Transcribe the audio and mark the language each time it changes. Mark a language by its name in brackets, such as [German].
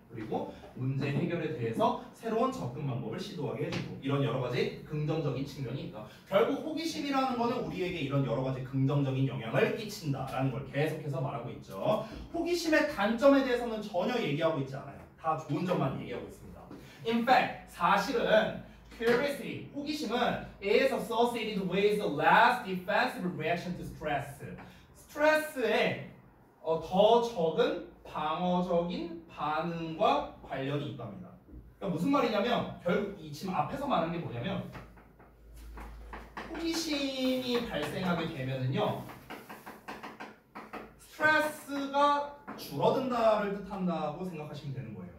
[Korean] 그리고 문제 해결에 대해서 새로운 접근 방법을 시도하게 해주고, 이런 여러 가지 긍정적인 측면이 있다. 결국 호기심이라는 거는 우리에게 이런 여러 가지 긍정적인 영향을 끼친다라는 걸 계속해서 말하고 있죠. 호기심의 단점에 대해서는 전혀 얘기하고 있지 않아요. 다 좋은 점만 얘기하고 있습니다. [English] In fact, [Korean] 사실은 [English] curiosity, [Korean] 호기심은 [English] is associated with a less defensive reaction to stress. [Korean] 스트레스에 더 적은 방어적인 반응과 관련이 있답니다. 그러니까 무슨 말이냐면 결국 이 지금 앞에서 말하는 게 뭐냐면 호기심이 발생하게 되면은요 스트레스가 줄어든다를 뜻한다고 생각하시면 되는 거예요.